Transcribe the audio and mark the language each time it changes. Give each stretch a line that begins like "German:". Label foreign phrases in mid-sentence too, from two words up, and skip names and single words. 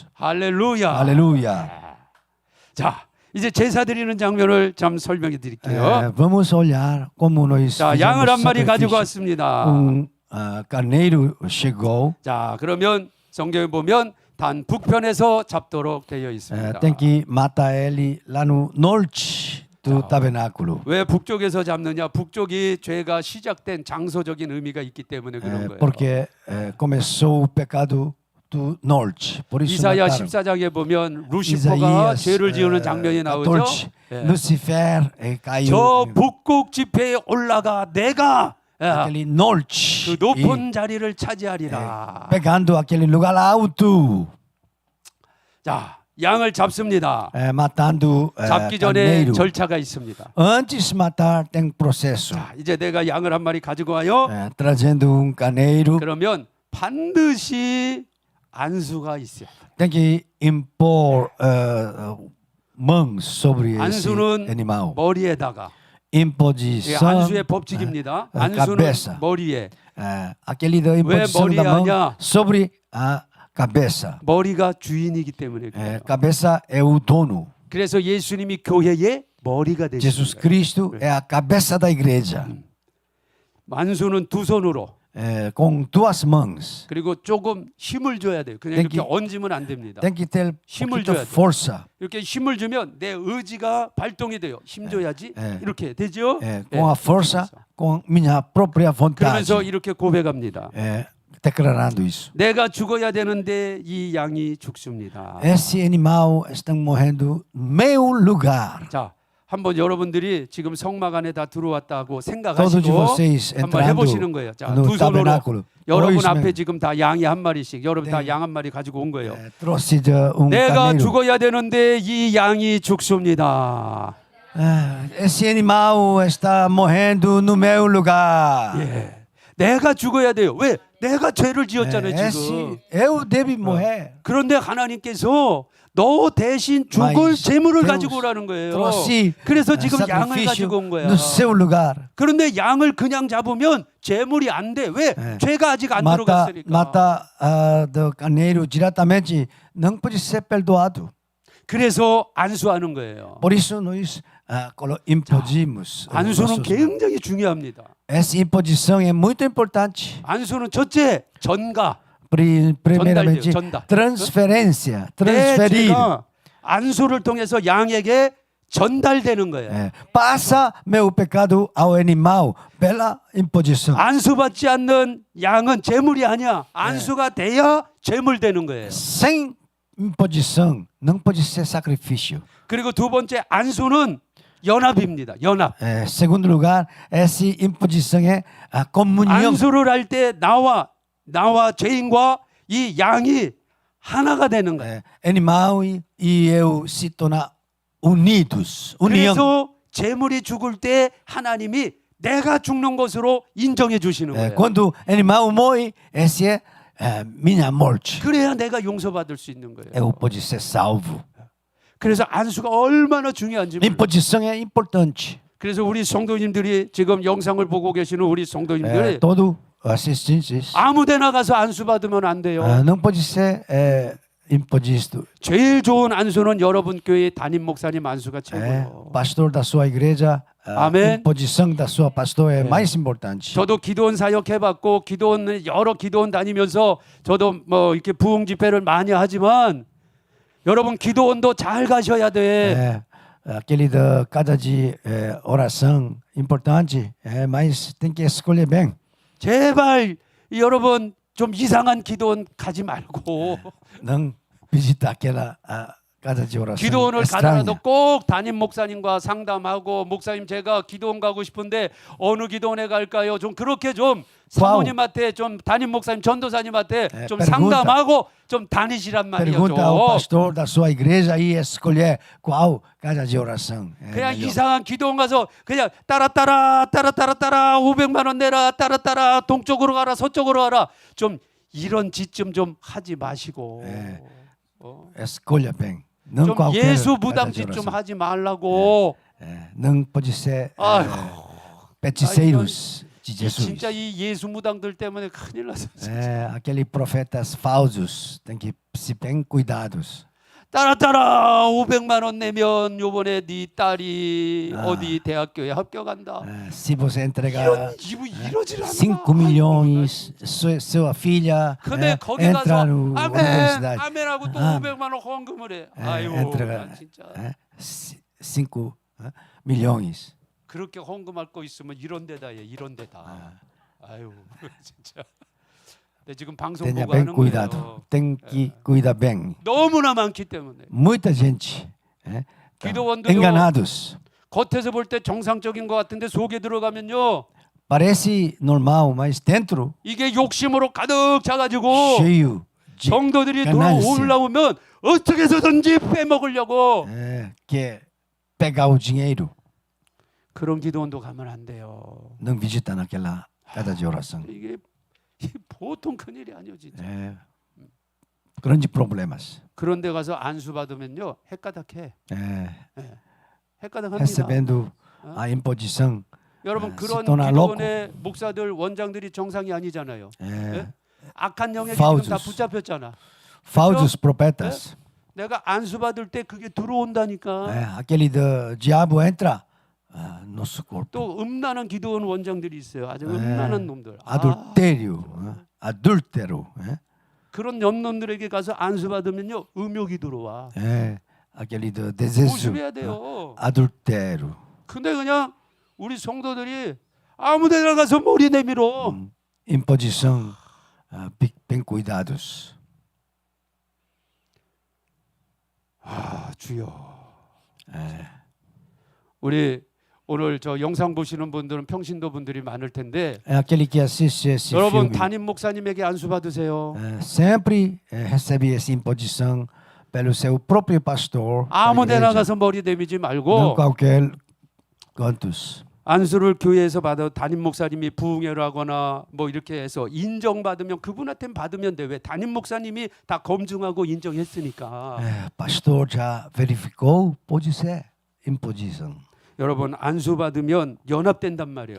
Korean: 할렐루야.
Portuguese: Aleluia.
Korean: 자, 이제 제사 드리는 장면을 좀 설명해 드릴게요.
Portuguese: Vamos olhar como nós
Korean: 자,
Portuguese: fizemos
Korean: 양을 한 마리 가지고
Portuguese: sacrifício.
Korean: 왔습니다.
Portuguese: Carneiro chegou.
Korean: 자, 그러면 성경에 보면 단 북편에서 잡도록 되어 있습니다.
Portuguese: Tem que matar ele lá no norte do tabernáculo.
Korean: 왜 북쪽에서 잡느냐? 북쪽이 죄가 시작된 장소적인 의미가 있기 때문에 그런 거예요.
Portuguese: Porque começou o pecado do norte. Por isso
Korean: 이사야
Portuguese: mataram.
Korean: 14장에 보면 루시퍼가
Portuguese: Isaías,
Korean: 죄를 지으는 장면이 나오죠.
Portuguese: 14, Lucifer caiu
Korean: 저 북극 지폐에 올라가 내가
Portuguese: aquele norte
Korean: 그 높은 자리를 차지하리라.
Portuguese: pegando aquele lugar alto.
Korean: 자, 양을 잡습니다.
Portuguese: matando
Korean: 잡기 전에
Portuguese: carneiro.
Korean: 절차가 있습니다.
Portuguese: Antes de matar tem processo.
Korean: 자, 이제 내가 양을 한 마리 가지고 와요.
Portuguese: Trazendo carneiro,
Korean: 그러면 반드시 안수가 있어요.
Portuguese: tem que impor mãos sobre esse
Korean: 안수는
Portuguese: animal.
Korean: 머리에다가
Portuguese: Imposição,
Korean: 안수의 법칙입니다. 안수는
Portuguese: cabeça.
Korean: 머리에.
Portuguese: Aquele da imposição
Korean: 머리에
Portuguese: da mão
Korean: 하냐?
Portuguese: sobre a cabeça.
Korean: 머리가 주인이기 때문에 그래요.
Portuguese: Cabeça é o dono.
Korean: 그래서 예수님이 교회의 머리가 되신
Portuguese: Jesus
Korean: 거예요.
Portuguese: Cristo é a cabeça da igreja.
Korean: 안수는 두 손으로
Portuguese: Com duas mãos.
Korean: 그리고 조금 힘을 줘야 돼요. 그냥
Portuguese: Tem
Korean: 이렇게
Portuguese: que-
Korean: 얹으면 안 됩니다.
Portuguese: Tem que ter
Korean: 힘을
Portuguese: muita
Korean: 줘야 돼.
Portuguese: força.
Korean: 이렇게 힘을 주면 내 의지가 발동이 돼요. 힘 줘야지. 예. 이렇게 되죠?
Portuguese: Com a força, com minha própria vontade.
Korean: 그러면서 이렇게 고백합니다.
Portuguese: Declarando isso.
Korean: 내가 죽어야 되는데 이 양이 죽습니다.
Portuguese: Esse animal está morrendo no meu lugar.
Korean: 자, 한번 여러분들이 지금 성막 안에 다 들어왔다고
Portuguese: Todos de
Korean: 생각하시고
Portuguese: vocês
Korean: 한번
Portuguese: entrando
Korean: 해보시는 거예요. 자,
Portuguese: no
Korean: 두 손으로
Portuguese: tabernáculo.
Korean: 여러분
Portuguese: Dois
Korean: 앞에
Portuguese: men-
Korean: 지금 다 양이 한 마리씩 여러분 다 네. 양 한 마리 가지고 온 거예요.
Portuguese: trouxe
Korean: 내가
Portuguese: carneiro.
Korean: 죽어야 되는데 이 양이 죽습니다.
Portuguese: Esse animal está morrendo no meu lugar.
Korean: 예. 내가 죽어야 돼요. 왜? 내가 죄를 지었잖아요,
Portuguese: Esse
Korean: 지금.
Portuguese: eu devo morrer.
Korean: 그런데 하나님께서 너 대신 죽을
Portuguese: Mas
Korean: 재물을
Portuguese: Deus
Korean: 가지고 오라는 거예요.
Portuguese: trouxe
Korean: 그래서 지금 양을
Portuguese: sacrifício
Korean: 가지고 온 거야.
Portuguese: no seu lugar.
Korean: 그런데 양을 그냥 잡으면 재물이 안 돼. 왜? 네. 죄가 아직 안
Portuguese: Mata,
Korean: 들어갔으니까.
Portuguese: mata do carneiro diretamente não pode ser perdoado.
Korean: 그래서 안수하는 거예요.
Portuguese: Por isso nós impodimos.
Korean: 안수는 굉장히 중요합니다.
Portuguese: Essa imposição é muito importante.
Korean: 안수는 첫째 전가.
Portuguese: Primeiramente,
Korean: 전달.
Portuguese: transferência,
Korean: 내
Portuguese: transferir.
Korean: 죄가 안수를 통해서 양에게 전달되는 거예요.
Portuguese: Passa meu pecado ao animal pela imposição.
Korean: 안수받지 않는 양은 재물이 아니야. 안수가 돼야 재물 되는 거예요.
Portuguese: Sem imposição não pode ser sacrifício.
Korean: 그리고 두 번째 안수는 연합입니다. 연합.
Portuguese: Segundo lugar, essa imposição é a comunhão.
Korean: 안수를 할 때 나와 죄인과 이 양이 하나가 되는 거예요.
Portuguese: Animal e eu se tornar unidos. União.
Korean: 그래서 재물이 죽을 때 하나님이 내가 죽는 것으로 인정해 주시는 거예요.
Portuguese: Quando animal morre, essa é minha morte.
Korean: 그래야 내가 용서받을 수 있는 거예요.
Portuguese: Eu pode ser salvo.
Korean: 그래서 안수가 얼마나 중요한지 몰라요.
Portuguese: Imposição é importante.
Korean: 그래서 우리 성도님들이 지금 영상을 보고 계시는 우리 성도님들이
Portuguese: Todo assistentes
Korean: 아무데나 가서 안수 받으면 안 돼요.
Portuguese: não pode ser imposto.
Korean: 제일 좋은 안수는 여러분 교회 담임 목사님 안수가 최고예요.
Portuguese: Pastor da sua igreja, a Amém. imposição da sua pastor é mais importante.
Korean: 저도 기도원 사역 해봤고 여러 기도원 다니면서 저도 뭐 이렇게 부흥 집회를 많이 하지만 여러분 기도원도 잘 가셔야 돼.
Portuguese: Aquele da cada de oração importante, mas tem que escolher bem.
Korean: 제발 여러분 좀 이상한 기도원 가지 말고
Portuguese: Não visitar aquela casa de oração
Korean: 기도원을
Portuguese: estranha.
Korean: 가더라도 꼭 담임 목사님과 상담하고 목사님 제가 기도원 가고 싶은데 어느 기도원에 갈까요? 좀 그렇게 좀 사모님한테 좀 담임 목사님 전도사님한테 좀
Portuguese: pergunta.
Korean: 상담하고 좀 다니시란 말이죠.
Portuguese: Pergunta ao pastor da sua igreja e escolher qual casa de oração.
Korean: 그냥
Portuguese: melhor.
Korean: 이상한 기도원 가서 그냥 따라 500만 원 내라 따라 동쪽으로 가라 서쪽으로 가라 좀 이런 짓 좀 하지 마시고
Portuguese: Escolha bem. Não
Korean: 좀
Portuguese: qualquer
Korean: 예수
Portuguese: casa de
Korean: 무당짓 좀
Portuguese: oração.
Korean: 하지 말라고.
Portuguese: Não pode ser
Korean: 아이고.
Portuguese: feiticeiros de Jesus.
Korean: 진짜 이 예수 무당들 때문에 큰일 났어.
Portuguese: Aqueles profetas falsos tem que ser bem cuidados.
Korean: 따라 500만 원 내면 요번에 네 딸이 어디 대학교에 합격한다.
Portuguese: Se você entregar
Korean: 이러질 않아.
Portuguese: 5 milhões, sua filha
Korean: 근데 거기
Portuguese: entra
Korean: 가서
Portuguese: no
Korean: 아멘
Portuguese: universidade.
Korean: 아멘하고 또 500만 원 헌금을 해. 아이고
Portuguese: entrega
Korean: 난 진짜
Portuguese: 5 milhões.
Korean: 그렇게 헌금할 거 있으면 이런 데다 해. 이런 데다. 아유 진짜. 근데 지금 방송
Portuguese: Tenha
Korean: 보고
Portuguese: bem
Korean: 하는
Portuguese: cuidado.
Korean: 거예요.
Portuguese: Tem que cuidar bem.
Korean: 너무나 많기 때문에.
Portuguese: Muita gente
Korean: 기도원도요.
Portuguese: enganados.
Korean: 겉에서 볼 때 정상적인 것 같은데 속에 들어가면요
Portuguese: Parece normal, mas dentro
Korean: 이게 욕심으로 가득 차가지고
Portuguese: cheio de
Korean: 성도들이
Portuguese: ganância.
Korean: 올라오면 어떻게 해서든지 빼먹으려고
Portuguese: quer pegar o dinheiro.
Korean: 그런 기도원도 가면 안 돼요.
Portuguese: Não visita naquela casa de oração.
Korean: 이게 보통 큰일이 아니에요 진짜.
Portuguese: Grandes problemas.
Korean: 그런 데 가서 안수 받으면요 헷가닥해. 헷가닥합니다.
Portuguese: Recebendo a imposição.
Korean: 여러분
Portuguese: se
Korean: 그런
Portuguese: torna
Korean: 기도원의 목사들 원장들이 정상이 아니잖아요. 예? 악한 영역이 지금
Portuguese: Falsos.
Korean: 다 붙잡혔잖아.
Portuguese: Falsos profetas.
Korean: 내가 안수 받을 때 그게 들어온다니까.
Portuguese: Aquele diabo entra nosso corpo.
Korean: 또 음란한 기도원 원장들이 있어요. 아주 음란한 놈들.
Portuguese: Adultério, adúltero.
Korean: 그런 놈들에게 가서 안수 받으면요 음욕이 들어와.
Portuguese: Aquele desejo
Korean: 조심해야 돼요.
Portuguese: adultério.
Korean: 근데 그냥 우리 성도들이 아무데나 가서 머리 내밀어.
Portuguese: Imposição, bem cuidados.
Korean: 주여. 우리 오늘 저 영상 보시는 분들은 평신도 분들이 많을 텐데
Portuguese: Aquele que assiste esse
Korean: 여러분
Portuguese: filme
Korean: 담임 목사님에게 안수 받으세요.
Portuguese: sempre recebe essa imposição pelo seu próprio pastor. da
Korean: 아무데나
Portuguese: igreja.
Korean: 가서 머리 내밀지
Portuguese: Não
Korean: 말고
Portuguese: qualquer cantos.
Korean: 안수를 교회에서 받아 담임 목사님이 부흥회를 하거나 뭐 이렇게 해서 인정받으면 그분한테 받으면 돼. 왜 담임 목사님이 다 검증하고 인정했으니까.
Portuguese: Pastor já verificou, pode ser imposição.
Korean: 여러분 안수 받으면 연합된단 말이에요.